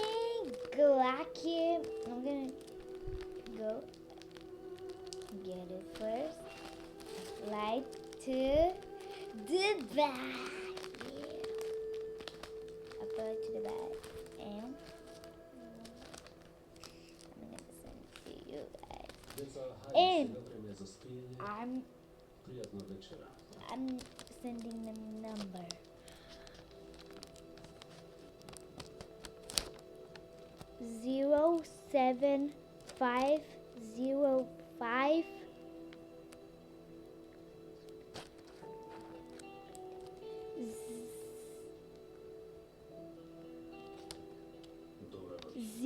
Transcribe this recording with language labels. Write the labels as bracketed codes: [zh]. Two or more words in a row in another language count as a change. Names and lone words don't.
[en] Glacky. I'm gonna go get it first. Fly to Dubai. Yeah. I fly to Dubai. And I'm gonna send it to you guys. [mk] Деца, Ем. хајде сега време за спиење. Пријатна вечера. [en] I'm sending the number. Zero 7505 [mk] Добра ноќ.